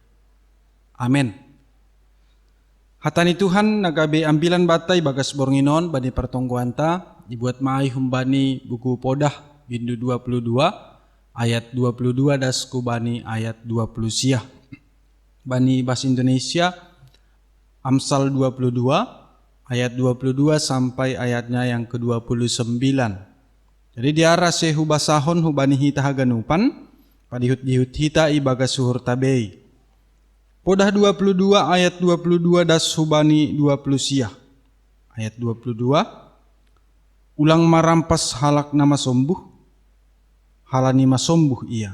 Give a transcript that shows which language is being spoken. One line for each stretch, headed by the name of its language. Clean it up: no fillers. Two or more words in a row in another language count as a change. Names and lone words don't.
Batak Simalungun: Amen. Hatani Tuhan nagabe ambilan batay bagas bornginon bani pertongguan ta dibuat maay humbani buku podah bindu 22 ayat 22 das kubani ayat 20 siah.
Indonesian: Bani bahasa Indonesia Amsal 22 ayat 22 sampai ayatnya yang ke-29.
Batak Simalungun: Jadi diarah sehu basahon hubani hita haganupan padihut-dihut hita ibaga suhur tabei. Podah 22 ayat 22 das hubani 20 siah.
Indonesian: Ayat 22.
Batak Simalungun: Ulang marampas halak nama sombuh, halani masombuh ia.